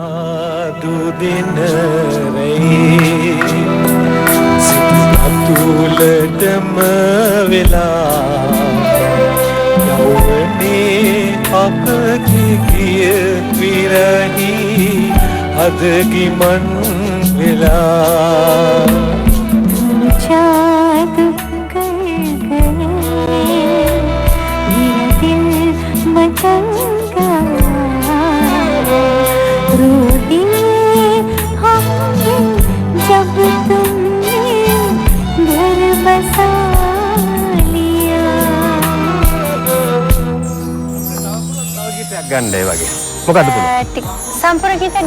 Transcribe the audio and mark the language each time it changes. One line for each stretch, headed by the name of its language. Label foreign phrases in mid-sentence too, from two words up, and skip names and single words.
Sinhala: දුදින රේ සිත අතුල වෙලා යවනේ අපගේ ගිය විරහි අදගිමන් වෙලා
Hindi: जादू कर गए मेरा दिल मचल गया रो दिए हमने जब तुमने घर बसा लिया
Sinhala: ගීතයක් ගන්න ඒ වගේ. මොකද්ද පුළුවන්? සම්පූර්ණ ගීතයක්